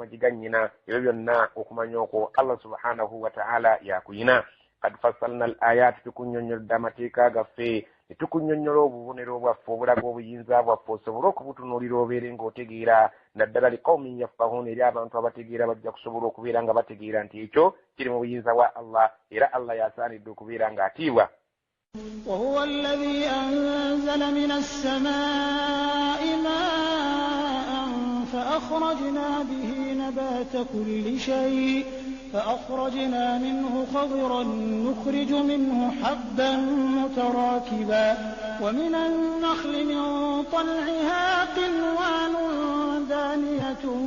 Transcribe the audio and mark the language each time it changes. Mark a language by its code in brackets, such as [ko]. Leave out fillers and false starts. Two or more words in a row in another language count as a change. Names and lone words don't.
[lg] magiganyina ebyo byonna okumanya okwo Allah [ar] سبحانه وتعالى [lg] yakuyina. [ar] قد فصلنا الآيات [lg] tukunyonnyolodde amateeka gaffe tukunyonnyola obubonero bwaffe obulaga obuyinza bwaffe osobola okubutunuulira obeere ng'otegeera naddala [ar] لقوم يفقهون [lg] eri abantu abategeera bajja kusobola okubeera nga bategeera nti ekyo kiri mu buyinza bwa Allah era Allah yasaanidde okubeera ng'atiibwa. [ar] وهو الذي أنزل من السماء ماء فأخرجنا به نبات كل شيء فأخرجنا منه خضرا نخرج منه حبا متراكبا ومن النخل من طلعها قنوان دانية